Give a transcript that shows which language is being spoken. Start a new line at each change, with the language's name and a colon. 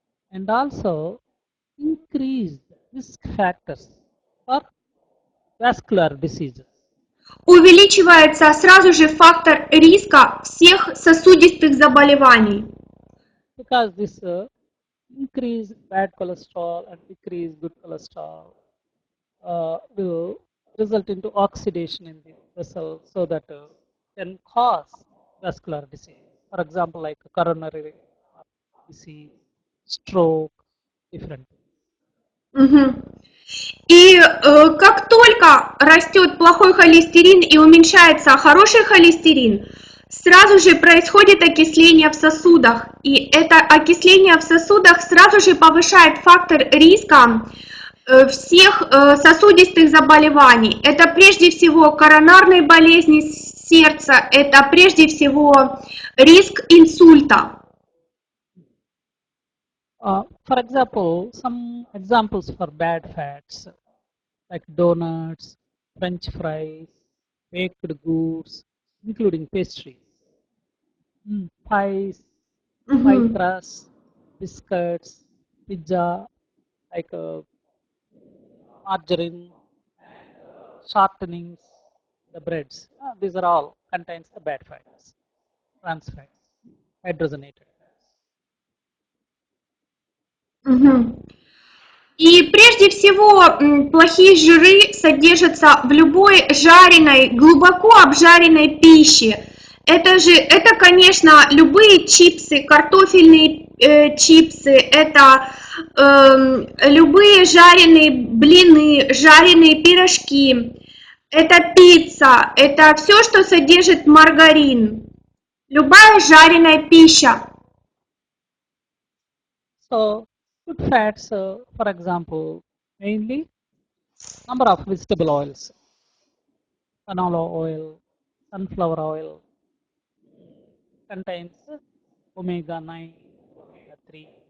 English: And also increased risk factors for vascular diseases.
Russian: Увеличивается сразу же фактор риска всех сосудистых заболеваний.
English: Because this increase bad cholesterol and decrease good cholesterol will result into oxidation in the vessel, so that can cause vascular disease. For example, like coronary disease, stroke, different things. Мгм.
Russian: И как только растет плохой холестерин и уменьшается хороший холестерин, сразу же происходит окисление в сосудах. И это окисление в сосудах сразу же повышает фактор риска всех сосудистых заболеваний. Это прежде всего коронарные болезни сердца, это прежде всего риск инсульта.
English: For example, some examples for bad fats like donuts, French fries, baked goods, including pastries, pies, pie crust, biscuits, pizza, like margarine, shortenings, the breads. These are all contains the bad fats, trans fats, hydrogenated fats.
Russian: И прежде всего плохие жиры содержатся в любой жареной, глубоко обжаренной пище. Это, конечно, любые чипсы, картофельные чипсы, это любые жареные блины, жареные пирожки, это пицца, это все, что содержит маргарин, любая жареная пища.
English: So, good fats, for example, mainly number of vegetable oils, canola oil, sunflower oil, contains omega-9, omega-3.